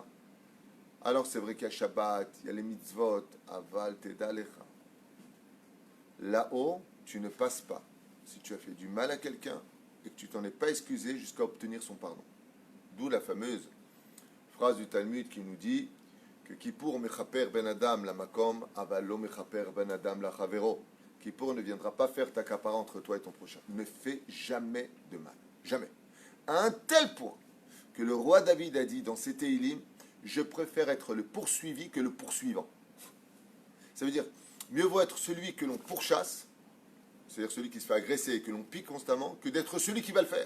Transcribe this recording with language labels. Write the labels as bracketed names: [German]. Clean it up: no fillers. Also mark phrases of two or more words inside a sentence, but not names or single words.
[French] Alors c'est vrai qu'il y a Shabbat, il y a les mitzvot, [Hebrew] אבל תדע לך. [French] Là-haut, tu ne passes pas. Si tu as fait du mal à quelqu'un et que tu t'en es pas excusé jusqu'à obtenir son pardon. D'où la fameuse phrase du Talmud qui nous dit que Kippour [Hebrew] מכפר בין אדם למקום, אבל לא מכפר בין אדם לחברו. [French] Kippour ne viendra pas faire ta capara entre toi et ton prochain. Ne fais jamais de mal. Jamais. À un tel point que le roi David a dit dans ses Téhilim, je préfère être le poursuivi que le poursuivant. Ça veut dire, mieux vaut être celui que l'on pourchasse, c'est-à-dire celui qui se fait agresser et que l'on pique constamment, que d'être celui qui va le faire.